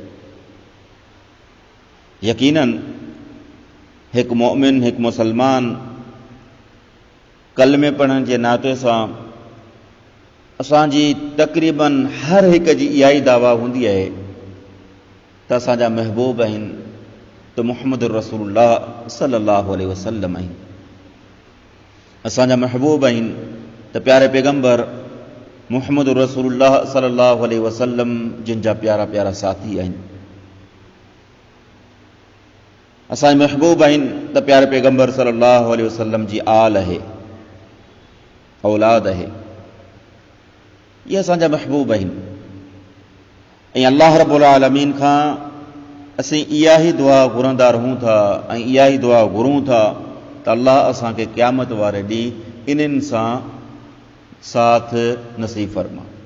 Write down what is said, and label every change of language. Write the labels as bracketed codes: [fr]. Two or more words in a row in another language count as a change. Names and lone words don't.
[sd] यकीनन हिकु मोमिन, हिकु मुसलमान कलमे पढ़ण जे नाते सां असांजी तक़रीबन हर हिक जी इहा ई दावा हूंदी आहे त असांजा महबूब आहिनि त मुहम्मद रसूलुल्लाह [ar] صلى الله عليه وسلم [sd] आहिनि। असांजा महबूब आहिनि त प्यारे पैगंबर मुहम्मद रसूलुल्लाह [ar] صلى الله عليه وسلم [sd] जिन जा प्यारा प्यारा साथी आहिनि। असांजा महबूब आहिनि त प्यारे पैगंबर [ar] صلى الله عليه وسلم [sd] जी आल आहे, औलाद आहे। ये असांजा महबूब आहिनि ऐं अल्लाह [ar] رب العالمين [sd] खां असीं इहा ई दुआ घुरंदा रहूं था ऐं इहा ई दुआ घुरूं था त अल्लाह असांखे क़यामत वारे ॾींहुं इन्हनि सां साथ नसीब फरमा।